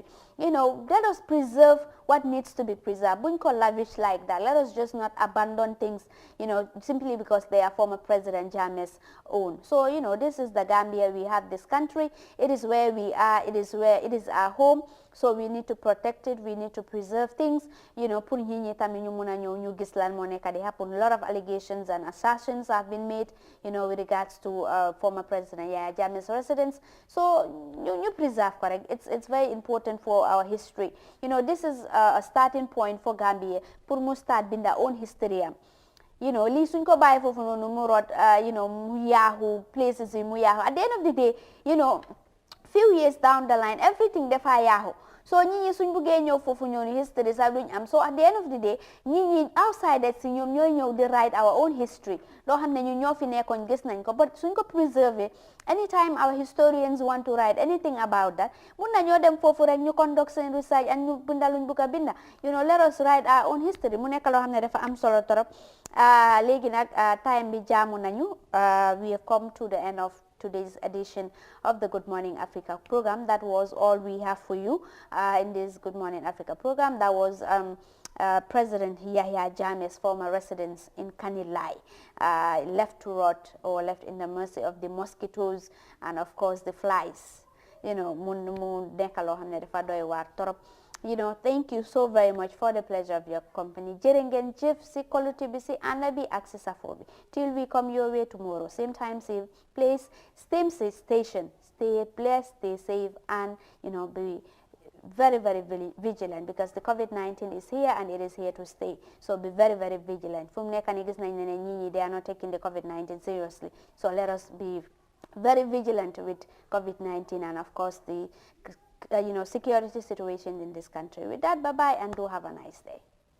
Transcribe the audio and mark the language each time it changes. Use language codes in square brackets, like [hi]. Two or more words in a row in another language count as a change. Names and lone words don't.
[en] Let us preserve what needs to be preserved. [wo] Buñ ko [en] lavish like that. Let us just not abandon things simply because they are former President Jammeh's own. So this is the Gambia. We have this country. It is where we are. It is our home. So we need to protect it, we need to preserve things, you know, [wo] pour ñi tamit ñu mëna ñëw ñu gis lan moo nekk di happen. [en] A lot of allegations and assertions have been made, you know, with regards to former President Yaya Jammeh's residence. So you preserve, correct? It's very important for our history. You know, this is a starting point for Gambia pour mu start binda own history. You know, [wo] li suñ ko bàyyi foofu noonu mu rot, [en] you know, [wo] mu yaaxu places yi mu yaaxu. [en] At the end of the day, you know, few years down the line, everything [wo] dafa yaaxu. So ñi suñ buggee ñëw foofu ñoonu history sax duñ am. [en] So at the end of the day, ñi outsiders [wo] si ñoom ñooy ñëw di [en] write our own history. [wo] Loo xam ne ñu ñoo fi nekkoon gis nañ ko, but suñ ko preserve, [en] anytime our historians want to write anything about that, [wo] mun nañoo dem foofu rek ñu conduct seen [en] research and [wo] ñu binda luñ bugg a binda. [en] You know, let us write our own history. [wo] Mu nekk loo xam ne dafa am solo torop. Léegi nag time bi jaamu nañu. [en] We have come to the end of today's edition of the Good Morning Africa program. That was all we have for you in this Good Morning Africa program. That was President Yahya Jammeh's former residence in Kanilai, left to rot or left in the mercy of the mosquitoes and of course the flies. You know, [wo] mu nekk loo xam ne dafa doy waar torop. [en] You know, thank you so very much for the pleasure of your company. [wo] Jërë ngeen jëf si koluti bi si ànd bi ak si safo bi. [en] Till we come your way tomorrow, same time, same place, same station. Stay blessed, stay safe, and you know, be very, very vigilant because the COVID-19 is here and it is here to stay. So be very, very vigilant. [wo] Fu mu nekk nii gis nañ ne ñi [en] they are not taking the COVID-19 seriously. So let us be very vigilant with COVID-19 and of course the you know, security situation in this country. With that, bye-bye and do have a nice day.